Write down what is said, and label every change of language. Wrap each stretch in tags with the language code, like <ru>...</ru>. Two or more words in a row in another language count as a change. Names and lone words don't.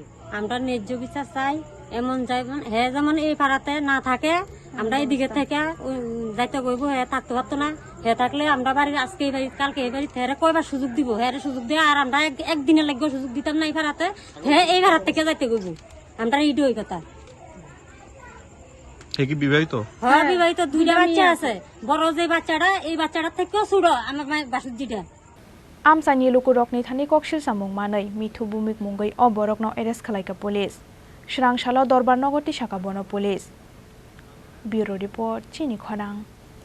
<bn>আমরা ন্যায্য বিচার চাই, এমন হ্যাঁ যেমন এই পাড়াতে না থাকে, আমরা এদিকে থেকে যাইতে কইব, হ্যাঁ থাকতে পারতো না, হ্যাঁ থাকলে আমরা বাড়ির আজকে এই বাড়ি কালকে এই বাড়ি হ্যাঁ কয়বার সুযোগ দিব, হ্যাঁ সুযোগ দিয়ে আর আমরা একদিনের লাগবে সুযোগ দিতাম না এই পাড়াতে, হ্যাঁ এই পাড়ার থেকে যাইতে কইব। আমরা এইটা ওই কথা। কি বিবাহিত? হ্যাঁ বিবাহিত, 2টা বাচ্চা আছে। বড় যে বাচ্চাটা, এই বাচ্চাটার থেকেও ছোট আমার বাসুজিটা।</bn> <trp>Amsani luku rokni thani kokshil samung manai mithu bumik mungai oborokno arrest khalaika police. Shrang shalo dorbar nogoti shaka bono police.</trp> <en>Bureau report</en> <trp>Chini Khorang.</trp>